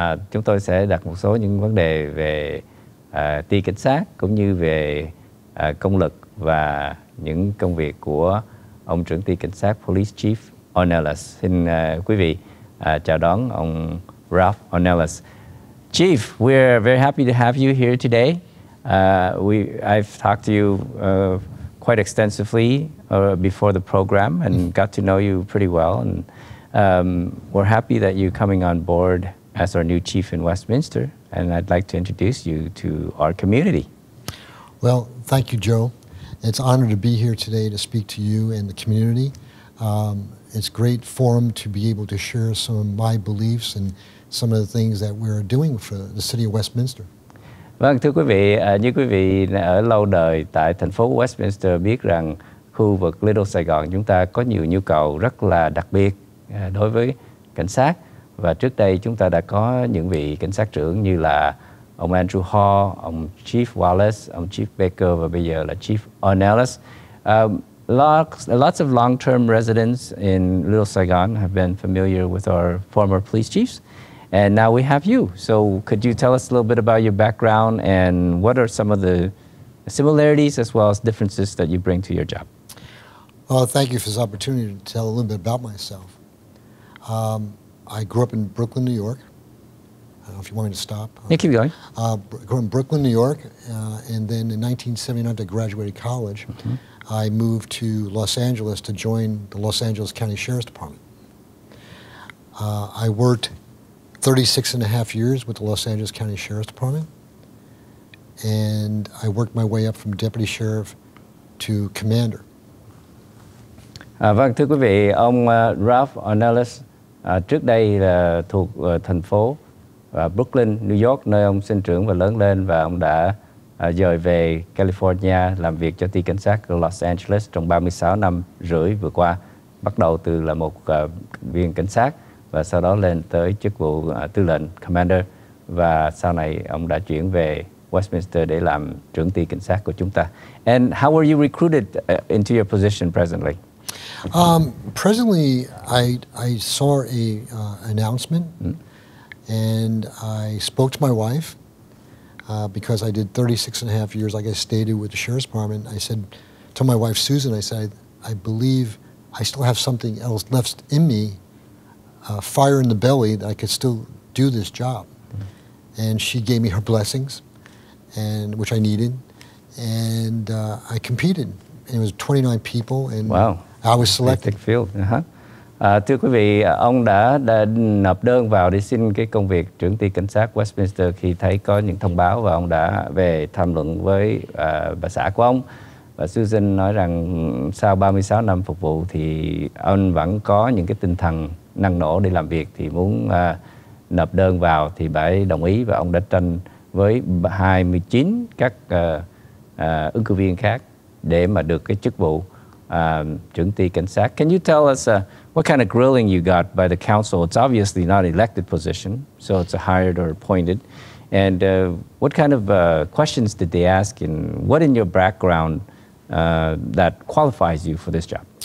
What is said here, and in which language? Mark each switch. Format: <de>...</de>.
<vi>Chúng tôi sẽ đặt một số những vấn đề về ty cảnh sát cũng như về công lực và những công việc của ông trưởng ty cảnh sát Police Chief Ornelas. Xin quý vị chào đón ông Ralph Ornelas.</vi> <en>Chief, we're very happy to have you here today. I've talked to you quite extensively before the program and got to know you pretty well. And we're happy that you're coming on board as our new chief in Westminster. And I'd like to introduce you to our community. Well, thank you, Joe. It's an honor to be here today to speak to you and the community. It's a great forum to be able to share some of my beliefs and some of the things that we're doing for the city of Westminster.</en> <vi>Vâng, thưa quý vị, như quý vị ở lâu đời tại thành phố Westminster biết rằng khu vực Little Sài Gòn chúng ta có nhiều nhu cầu rất là đặc biệt đối với cảnh sát. Và trước đây chúng ta đã có những vị cảnh sát trưởng như là ông Andrew Hall, ông Chief Wallace, ông Chief Baker và bây giờ là Chief Ornelas.</vi> <en>Lots of long-term residents in Little Saigon have been familiar with our former police chiefs. And now we have you. So could you tell us a little bit about your background and what are some of the similarities as well as differences that you bring to your job? Well, thank you for this opportunity to tell a little bit about myself. I grew up in Brooklyn, New York. I don't know if you want me to stop. Yeah, keep going. Grew up in Brooklyn, New York, and then in 1979, after I graduated college, I moved to Los Angeles to join the Los Angeles County Sheriff's Department. I worked 36 and a half years with the Los Angeles County Sheriff's Department, and I worked my way up from deputy sheriff to commander.</en> <vi>Vâng, thưa quý vị, ông Ralph Ornelas trước đây là thuộc thành phố Brooklyn, New York, nơi ông sinh trưởng và lớn lên, và ông đã dời về California làm việc cho ty cảnh sát của Los Angeles trong 36 năm rưỡi vừa qua, bắt đầu từ là một viên cảnh sát và sau đó lên tới chức vụ tư lệnh Commander, và sau này ông đã chuyển về Westminster để làm trưởng ty cảnh sát của chúng ta.</vi> <en>And how were you recruited into your position presently? Presently, I saw a announcement, and I spoke to my wife because I did 36 and a half years, like I stated, with the Sheriff's Department. I said to my wife, Susan, I said, I believe I still have something else left in me, fire in the belly, that I could still do this job. And she gave me her blessings, and which I needed, and I competed. And it was 29 people, and wow. I was selected. Field.</en> <vi>Thưa quý vị, ông đã nộp đơn vào để xin cái công việc trưởng ty cảnh sát Westminster khi thấy có những thông báo, và ông đã về tham luận với bà xã của ông. Và Susan nói rằng sau 36 năm phục vụ thì ông vẫn có những cái tinh thần năng nổ để làm việc, thì muốn nộp đơn vào thì bà ấy đồng ý, và ông đã tranh với 29 các ứng cử viên khác để mà được cái chức vụ trưởng ty cảnh sát.</vi> <en>Can you tell us what kind of grilling you got by the council? It's obviously not an elected position, so it's a hired or appointed. And what kind of questions did they ask, and what in your background that qualifies you for this job?</en>